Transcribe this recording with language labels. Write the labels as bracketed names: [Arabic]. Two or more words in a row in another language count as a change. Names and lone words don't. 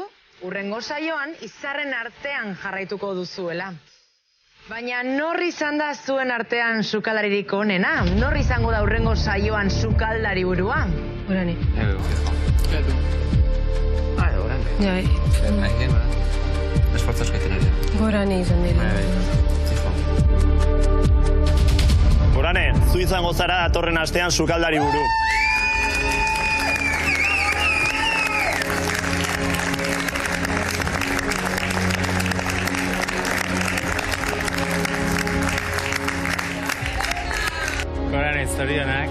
[Basque] Urrengo saioan, izarren artean jarraituko duzuela. Baina nor izan da zuen artean sukaldaririk onena? Nor izango da urrengo saioan sukaldari burua? Gorani. Gorani. Esfuerzos que tener. Gorani izan dira. Gorane, zu izango zara datorren astean sukaldari buru. Gorane, zorionak.